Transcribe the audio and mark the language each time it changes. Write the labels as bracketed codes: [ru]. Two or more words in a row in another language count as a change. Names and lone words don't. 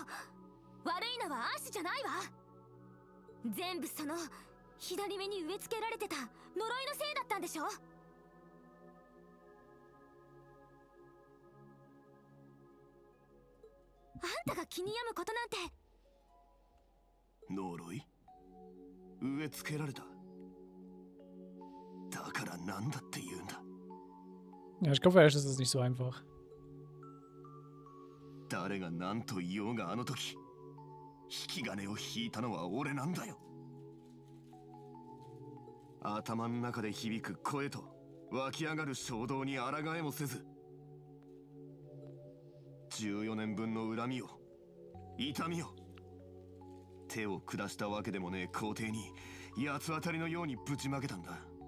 [ja] 悪いのはアッシュじゃないわ。全部その左目に植え付けられてた呪いのせいだったんでしょ。あんたが気に病むことなんて呪い？植え付けられた。だからなんだって言うんだ。 [de] Ja, ich glaube, vielleicht ist es nicht so einfach. [ja] 誰が何と言おうがあの時、引き金を引いたのは俺なんだよ。頭の中で響く声と湧き上がる衝動に抗えもせず、14年分の恨みを、痛みを、手を下したわけでもねえ皇帝に八つ当たりのようにぶちまけたんだ。